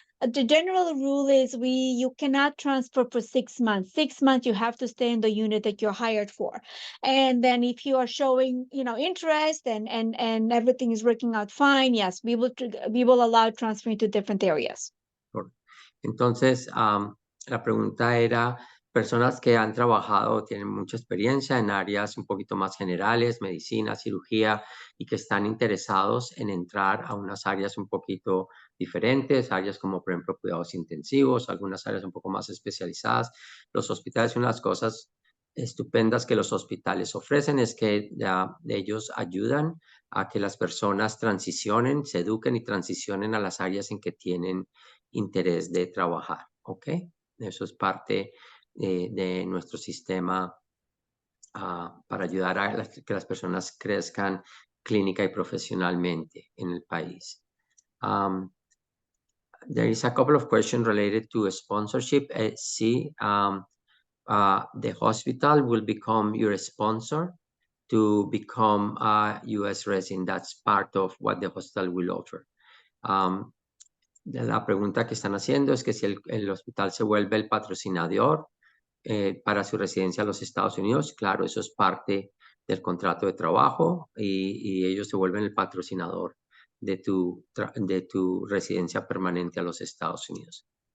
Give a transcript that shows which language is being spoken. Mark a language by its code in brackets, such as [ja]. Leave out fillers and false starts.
[en] The general rule is you cannot transfer for 6 months. 6 months, you have to stay in the unit that you're hired for. And then if you are showing, interest and everything is working out fine, yes, we will allow transferring to different areas. [es] Entonces, la pregunta era, personas que han trabajado, tienen mucha experiencia en áreas un poquito más generales, medicina, cirugía, y que están interesados en entrar a unas áreas un poquito diferentes, áreas como, por ejemplo, cuidados intensivos, algunas áreas un poco más especializadas. Los hospitales, una de las cosas estupendas que los hospitales ofrecen es que ellos ayudan a que las personas transicionen, se eduquen y transicionen a las áreas en que tienen interés de trabajar, ¿ok? Eso es parte de nuestro sistema para ayudar a que las personas crezcan clínica y profesionalmente en el país. [en] There is a couple of questions related to sponsorship. Sí, the hospital will become your sponsor to become a U.S. resident. That's part of what the hospital will offer. [es] La pregunta que están haciendo es que si el hospital se vuelve el patrocinador para su residencia a los Estados Unidos, claro, eso es parte del contrato de trabajo y ellos se vuelven el patrocinador de tu residencia permanente a los Estados Unidos.